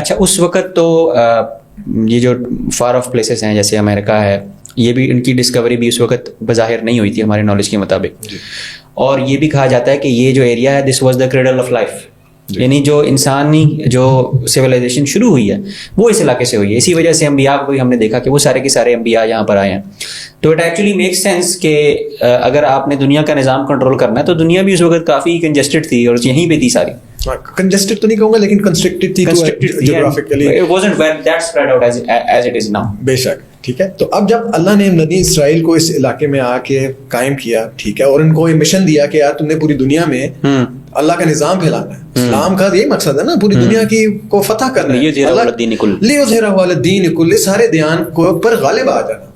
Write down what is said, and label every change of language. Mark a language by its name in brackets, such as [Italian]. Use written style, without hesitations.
[Urdu] اچھا, اس وقت تو یہ جو فار آف پلیسز ہیں جیسے امریکہ ہے, یہ بھی ان کی ڈسکوری بھی اس وقت بظاہر نہیں ہوئی تھی ہمارے نالج کے مطابق, اور یہ بھی کہا جاتا ہے کہ یہ جو ایریا ہے [English] this was the cradle of life, [Urdu] یعنی جو انسانی جو سویلائزیشن شروع ہوئی ہے وہ اس علاقے سے ہوئی ہے. اسی وجہ سے انبیاء کو بھی ہم نے دیکھا کہ وہ سارے کے سارے انبیاء یہاں پر آئے ہیں. تو [English] it actually make sense [Urdu] کہ اگر آپ نے دنیا کا نظام کنٹرول کرنا ہے تو دنیا بھی اس وقت کافی کنجسٹڈ تھی اور یہیں پہ تھی ساری. کنجسٹڈ تو نہیں کہوں گا لیکن کنسٹرکٹڈ تھی geographically, [English] it wasn't well that spread out as it is now. [Urdu] بے شک, ٹھیک ہے. تو اب جب اللہ نے بنی اسرائیل کو اس علاقے میں آ کے قائم کیا, ٹھیک ہے, اور ان کو یہ مشن دیا کہ یار تم نے پوری دنیا میں اللہ کا نظام پھیلانا ہے. اسلام کا یہی مقصد ہے نا, پوری دنیا کی کو فتح کرنا ہے, [Arabic] لیظہرہ علی الدین کلہ, [Urdu] سارے دیان کو پر غالب آ جانا.